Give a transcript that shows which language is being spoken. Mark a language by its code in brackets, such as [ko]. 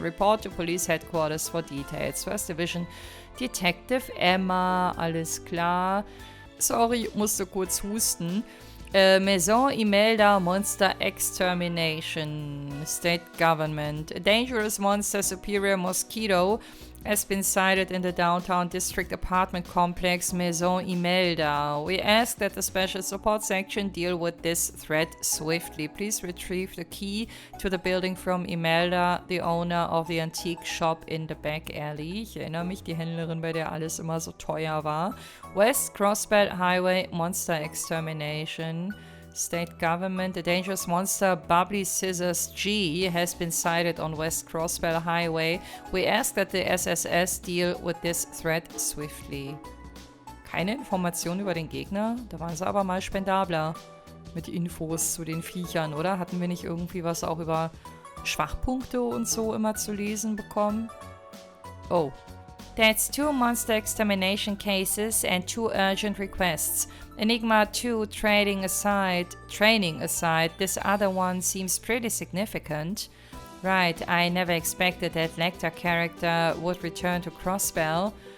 [en] Report to Police Headquarters for details. 1st Division Detective Emma, [de] alles klar. Sorry, musste kurz husten. [en] Maison Imelda Monster Extermination. State Government. A dangerous monster superior mosquito has been sighted in the downtown district apartment complex Maison Imelda. We ask that the special support section deal with this threat swiftly. Please retrieve the key to the building from Imelda, the owner of the antique shop in the back alley. [de] Ich erinnere mich, die Händlerin, bei der alles immer so teuer war. [en] West Crossbelt Highway Monster Extermination. State Government. A dangerous monster, Bubbly Scissors G, has been sighted on West Crossbell Highway. We ask that the SSS deal with this threat swiftly. [de] Keine Informationen über den Gegner? Da waren sie aber mal spendabler mit Infos zu den Viechern, oder? Hatten wir nicht irgendwie was auch über Schwachpunkte und so immer zu lesen bekommen? Oh. [en] That's 2 monster extermination cases and 2 urgent requests. Enigma 2 training aside, this other one seems pretty significant. Right, I never expected that Lecter character would return to Crossbell.